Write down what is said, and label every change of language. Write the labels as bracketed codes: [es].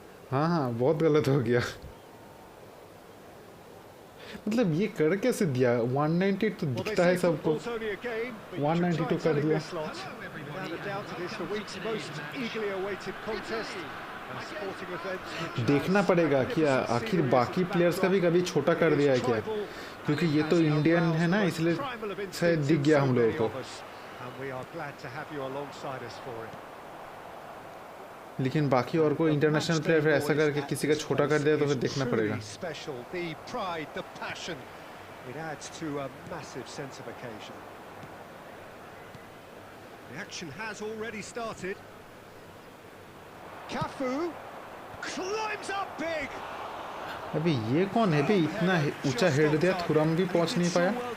[hi] हाँ हाँ बहुत गलत हो गया। मतलब ये कर कैसे दिया, 198 तो दिखता है सबको, 192 कर दिया। [en] Without a doubt, it is the week's most eagerly awaited contest. A sporting event which [hi] देखना पड़ेगा कि आखिर बाकी प्लेयर्स का भी कभी छोटा कर दिया है क्या, क्योंकि ये तो इंडियन है ना, इसलिए शायद दिख गया हम लोगों को। [en] And we are glad to have you alongside us for it. [hi] लेकिन बाकी और कोई इंटरनेशनल प्लेयर फिर ऐसा करके किसी का छोटा कर दिया तो फिर देखना पड़ेगा। [en] Special, the pride, the passion. It adds to a massive sense of occasion. The action has already started. Cafu climbs up big. [hi] अभी ये कौन है? भी इतना ऊंचा हेड दिया, थुरम भी पहुंच नहीं पाया।